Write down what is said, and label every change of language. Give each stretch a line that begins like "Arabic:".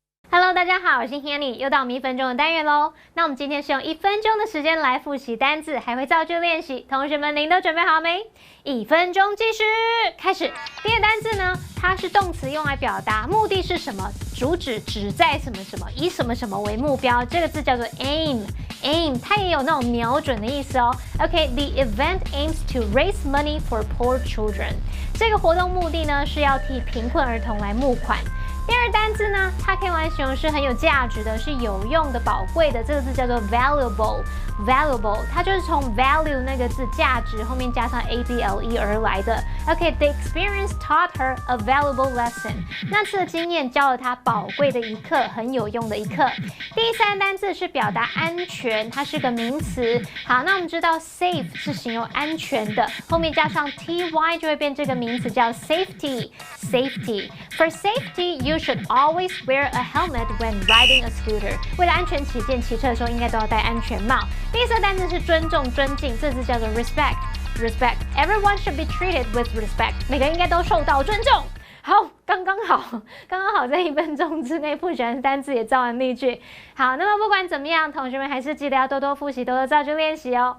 Chinese: Hello， 大家好，我是 Hanny， 又到我们1分钟的单元喽。那我们今天是用1分钟的时间来复习单字，还会造句练习。同学们，您都准备好没？1分钟计时，开始。第一个单字呢，它是动词，用来表达目的是什么，主旨旨在什么什么，以什么什么为目标。这个字叫做 aim， 它也有那种瞄准的意思哦。
English: OK，the event aims to raise money for poor children。
Chinese: 这个活动目的呢是要替贫困儿童来募款。第二单字呢，它可以用来形容是很有价值的，是有用的、宝贵的。这个字叫做 valuable， 它就是从 value 那个字价值后面加上 able 而来的。
English: OK，the experience taught her a valuable lesson。
Chinese: 那次的经验教了她宝贵的一课，很有用的一课。第三单字是表达安全，它是个名词。好，那我们知道 safe 是形容安全的，后面加上 ty 就会变这个名词叫 safety。
English: For safety, you should always wear a helmet when riding a scooter.
Chinese: 为了安全起见，骑车的时候应该都要戴安全帽。第四个单词是尊重、尊敬，这字叫做 respect。
English: Everyone should be treated with respect.
Chinese: 每个人应该都受到尊重。好，刚刚好。刚好在1分钟之内复习完单字也造完例句。好，那么不管怎么样，同学们还是记得要多多复习，多多造句练习哦。